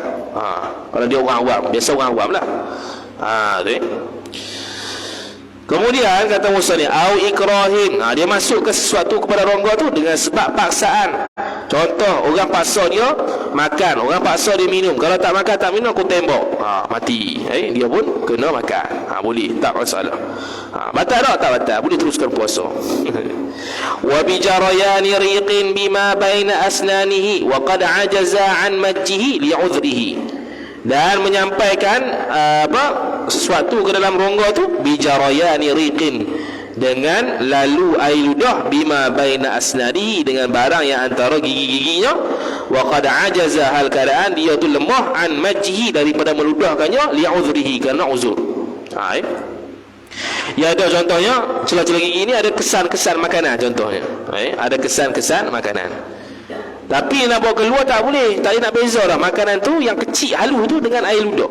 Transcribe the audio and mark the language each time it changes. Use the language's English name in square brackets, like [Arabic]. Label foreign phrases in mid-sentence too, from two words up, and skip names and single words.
[Malay] Kalau dia orang awam, biasa orang awam lah. Kemudian kata musannif [Arabic] أو إكراه, [Malay] dia masuk ke sesuatu kepada rongga tu dengan sebab paksaan. Contoh, orang paksa dia makan, orang paksa dia minum. Kalau tak makan tak minum, aku tembak, mati. Dia pun kena makan. Boleh, tak masalah. Batal tak? Tak batal, boleh teruskan puasa. [Arabic] و ب جريان ريق بما بين أسنانه و قد عجز عن مجه ل عذره. [Malay] Dan menyampaikan sesuatu ke dalam rongga tu [Arabic] بجريان ريق, [Malay] dengan lalu air ludah [Arabic] بما بين أسناده, [Malay] dengan barang yang antara gigi-giginya, [Arabic] و قد عجز, [Malay] hal keadaan dia tu lemah, [Arabic] عن مجه, [Malay] daripada meludahkannya, [Arabic] ل عذره, [Malay] kerana uzur. Ya, ada contohnya celah-celah gigi ni ada kesan-kesan makanan contohnya. Ada kesan-kesan makanan. Tapi nak bawa keluar tak boleh. Tak boleh nak beza dah makanan tu yang kecil halus tu dengan air ludah.